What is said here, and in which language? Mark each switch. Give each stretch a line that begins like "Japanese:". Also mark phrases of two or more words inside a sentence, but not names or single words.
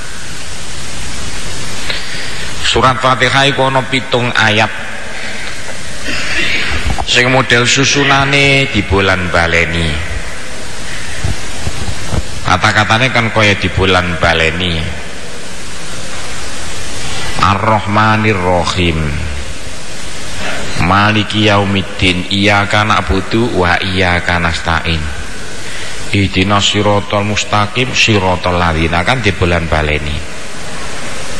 Javanese: Surat Fatihah iku ana pitung ayat sing model susunane dibolan baleni. Kata-katane kan kaya dibolan baleni.
Arabic: الرحمن الرحيم مالك يوم الدين إياك نعبد وإياك نستعين اهدنا الصراط المستقيم صراط الذين,
Javanese: kan dibolan baleni.